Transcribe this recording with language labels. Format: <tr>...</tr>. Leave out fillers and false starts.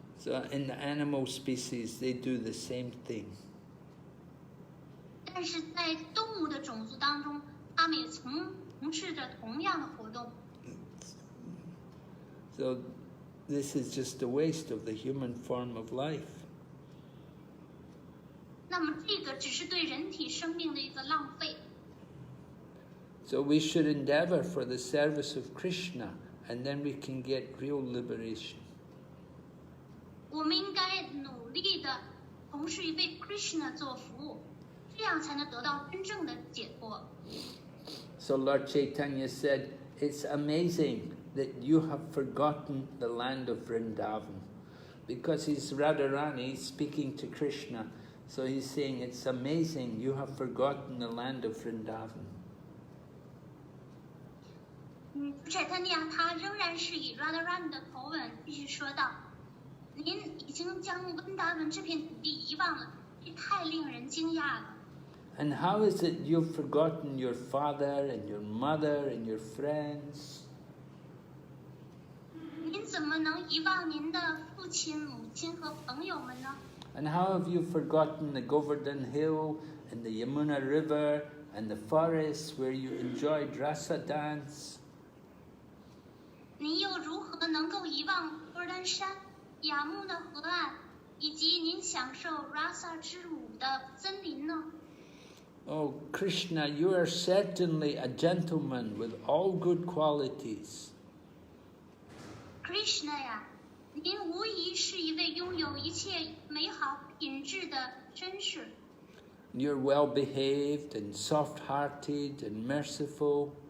<en>So in the animal species, they do the same thing.</en> <zh>但是在动物的种族当中，他们也从事着同样的活动。</zh> <en>So this is just a waste of the human form of life.</en> <zh>那么这个只是对人体生命的一个浪费。</zh> <en>So we should endeavor for the service of Krishna, and then we can get real liberation.</en> <zh>我们应该努力的从事于为 Krishna 做服务，这样才能得到真正的解脱。</zh> <en>So Lord Caitanya said, it's amazing that you have forgotten the land of Vrndavan. Because he's Radharani speaking to Krishna, so he's saying, it's amazing you have forgotten the land of Vrndavan.</en> <zh>Chaitanya 他仍然是以 Radharani 的口吻继续说道：“您已经将温达文这片土地遗忘了，这太令人惊讶了。”</zh> <en>And how is it you've forgotten your father and your mother and your friends?</en> <zh>您怎么能遗忘您的父亲、母亲和朋友们呢？</zh> <en>And how have you forgotten the Govardhan Hill and the Yamuna River and the forests where you enjoyed rasa dance?</en> <zh>您又如何能够遗忘戈尔丹山、雅木的河岸，以及您享受 rasa 之舞的森林呢？</zh> <en>Oh, Krishna, you are certainly a gentleman with all good qualities.</en> <zh>Krishna 呀，您无疑是一位拥有一切美好品质的绅士。</zh> <en>You're well behaved and soft-hearted and merciful.</en>